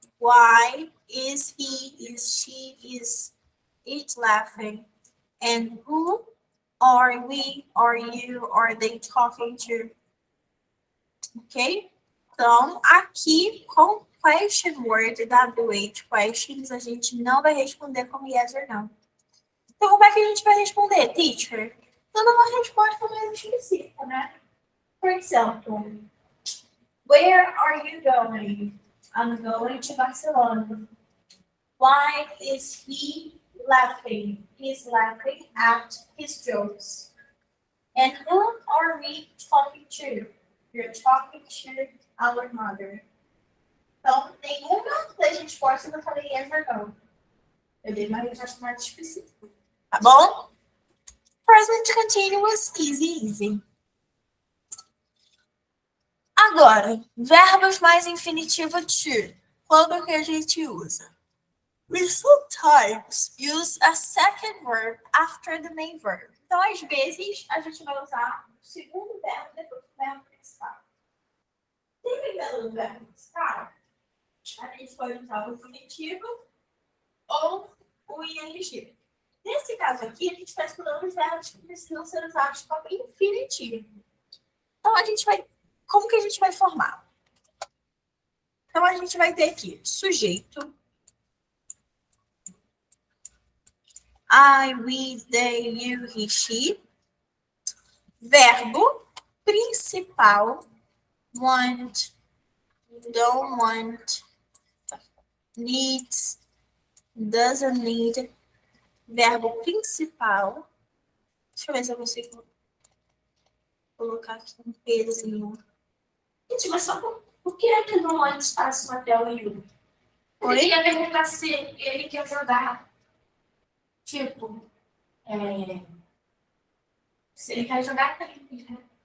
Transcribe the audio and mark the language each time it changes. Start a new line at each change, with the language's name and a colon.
English: Why is he, is she, is it laughing? And who are we, are you, are they talking to? Ok?
Portuguese: Então, aqui com question word, WH questions, a gente não vai responder como yes or no. Então, como é que a gente vai responder, teacher? Dando uma resposta mais específica, né?
English: For example, where are you going? I'm going to Barcelona. Why is he laughing? He's laughing at his jokes. And who are we talking to? You're talking to our mother.
Portuguese: Então, nenhuma das respostas eu falei yes or no. Eu dei uma resposta mais específica. Tá bom?
English: Present continuous, easy, easy.
Portuguese: Agora, verbos mais infinitivo to. Quando que a gente usa?
English: We sometimes use a second verb after the main verb.
Portuguese: Então, às vezes, a gente vai usar o segundo verbo depois do verbo principal. Dependendo do verbo principal, a gente pode usar o infinitivo ou o ing. Nesse caso aqui, a gente está estudando os verbos que precisam ser usados como infinitivo. Então, a gente vai... Como que a gente vai formar? Então, a gente vai ter aqui sujeito.
English: I, we, they, you, he, she.
Portuguese: Verbo principal.
English: Want, don't want, needs, doesn't need.
Portuguese: Verbo principal. Deixa eu ver se eu consigo colocar aqui um pezinho. Gente, mas só por que é que não antes passa uma tela e um? Eu Oi? queria perguntar se ele quer jogar. Tipo, se ele quer jogar tênis, né?